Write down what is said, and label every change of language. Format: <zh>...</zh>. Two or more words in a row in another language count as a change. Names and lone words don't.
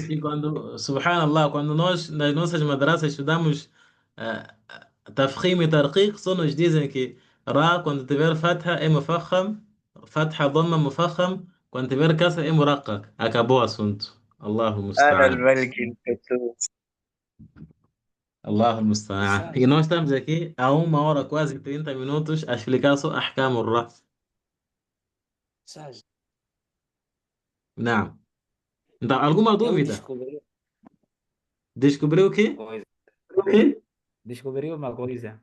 <pt>entender. que quando, subhanallah, quando nós nas nossas madrasas estudamos tafkhim e tarqiq, só nos dizem que Ra quando tiver fatha é mufakham,</pt> <ar>فتحة ضمة مفخم,</ar> <pt>quando tiver kasra é muraqqaq. Acabou o assunto.</pt> <ar>Allahu أنا musta'an. الملك القدوس. الله المستعان.</ar> <pt>E nós estamos aqui há 1 hora, quase 30 minutos, a explicar só</pt> <ar>أحكام الراء.</ar> <pt>Sabes? Não. Então, alguma Eu dúvida? descobri Descobriu o uma quê? coisa. Descobri uma coisa</pt>